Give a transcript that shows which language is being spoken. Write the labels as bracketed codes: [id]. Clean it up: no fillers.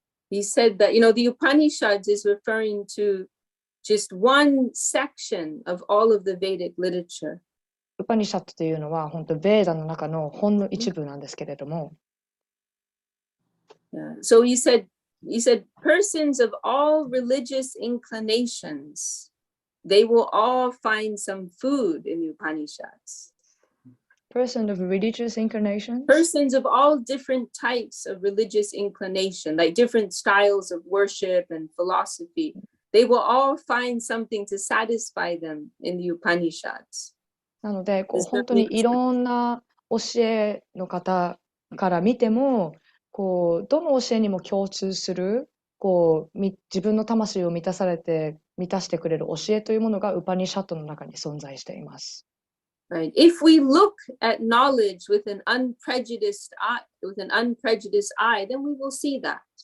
[en] He said that, the Upanishads is referring to just one section of all of the Vedic literature. [ja] ウパニシャットというのは本当ベーダの中のほんの一部なんですけれども、 [en] So he said persons of all religious inclinations, they will all find some food in the Upanishads. Person of religious inclinations? Persons of all different types of religious inclination, like different styles of worship and philosophy, they will all find something to satisfy them in the Upanishads. [ja] なので本当にいろんな教えの方から見てもどの教えにも共通する自分の魂を満たしてくれる教えというものがウパニシャットの中に存在しています。 [en] Right. If we look at knowledge with an unprejudiced eye, then we will see that.